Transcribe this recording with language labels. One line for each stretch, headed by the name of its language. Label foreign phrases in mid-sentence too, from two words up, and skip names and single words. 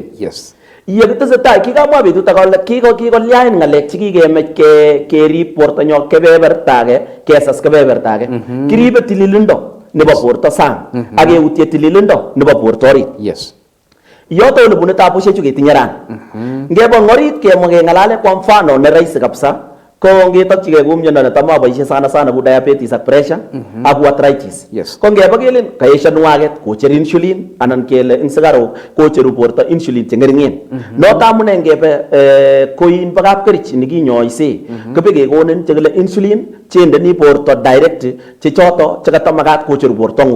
Kalenjin: Yekitesetai kikamwa betut akole kikolyain ng'alek chekikemech kerib bortonyo kebeberta age kesas kebeberta age kiribe tililindo nebo borto sang ak keutie tililindo nebo borto orit. Yoto olebune tabushek chu ketinye rani ngebo orit kemwa keng'alale
Swahili: kwa mfano
Kalenjin: ne
Swahili: rahisi kabisa
Kalenjin: ko ngetokchige ku myondo netam aboisie sana ku diabetes ak pressure ak arthritis. Ko ngeba kelen kaesha nwaget kocher insulin anan kele ing sigarok kocheru borto insulin che ngeringen. Noto amune ngebe koin bo kapkerich nikinyoise kobeke konin chekile insulin chendeni borto direct che choto chekatamakat kocheru borto ngung.